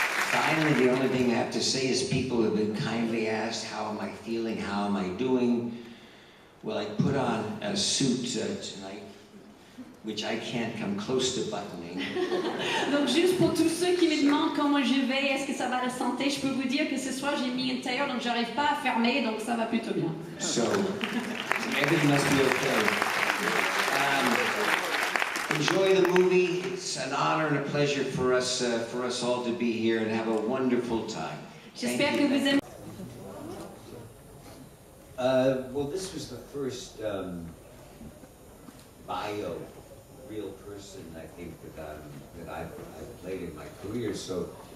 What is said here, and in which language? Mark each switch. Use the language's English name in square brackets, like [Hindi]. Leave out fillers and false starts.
[English] Finally, the only thing I have to say is people have been kindly asked, how am I feeling, how am I doing? Well, I put on a suit tonight, which I can't come close to buttoning. [French] Donc juste pour tous ceux qui me demandent comment je vais, est-ce que ça va la santé, je peux vous dire que ce soir j'ai mis un tailleur, donc j'arrive pas à fermer, donc ça va plutôt bien. [English] So, everything must be okay. Enjoy the movie. It's an honor and a pleasure for us all to be here and have a wonderful time. [French] J'espère que vous aimez. [English] Well, this was the first bio, real person, I think, that I've played in my career. So